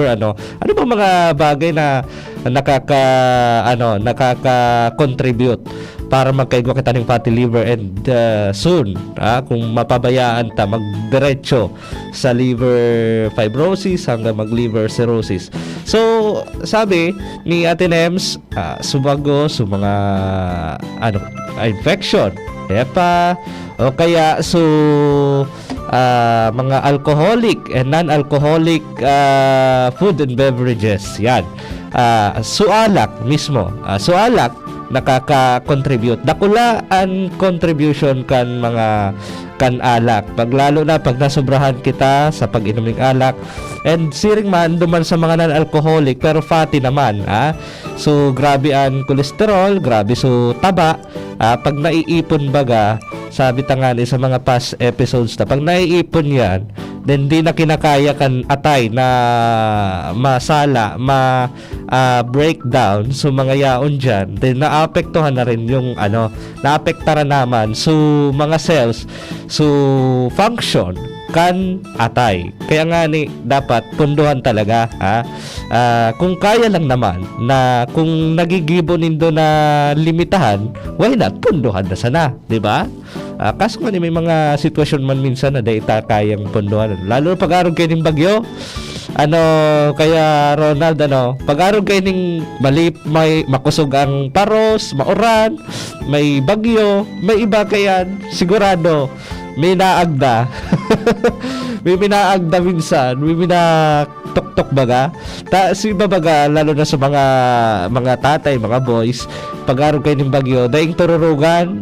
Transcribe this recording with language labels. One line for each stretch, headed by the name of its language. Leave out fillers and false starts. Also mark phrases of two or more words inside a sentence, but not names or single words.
Bikol: Ano ba mga bagay na nakaka-contribute para magkaigwa kita ng
English: fatty liver
Bikol: and soon kung mapabayaan ta magdiretso sa
English: liver fibrosis
Bikol: hanggang mag
English: liver cirrhosis.
Bikol: So sabi ni Ate Nems, sumago sa mga infection, EPA, o kaya mga
English: alcoholic and non-alcoholic food and beverages.
Bikol: Yan. Sualak mismo. Sualak nakaka-contribute. Dakula ang contribution kan mga alak. Lalo na pag nasobrahan kita sa pag-inom ng alak. And siring man duman sa mga non-alcoholic pero fatty naman. So grabe ang kolesterol, grabe so taba. Pag naiipon baga, sabi tangani sa mga
English: past episodes
Bikol: na pag naiipon yan, then di na kinakaya kan atay na masala, breakdown so mga yaon dyan, then naapektuhan na rin yung naapektaran naman so mga cells so function kan atay. Kaya nga ni dapat punduhan talaga, ha. Kung kaya lang naman na kung nagigibo nindo na limitahan,
English: why not
Bikol: punduhan na sana, di ba? Kaso nga ni may mga sitwasyon man minsan na data kayang punduhan, lalo pag araw kayo ng bagyo. Kaya Ronald, pag-araw kayo ning may makusog ang paros, mauran, may bagyo, may iba kayan, sigurado may naagda. May minaagda minsan, may tok baga. Si babaga, lalo na sa mga tatay, mga boys, pag-araw kayo ng bagyo, daing tururugan.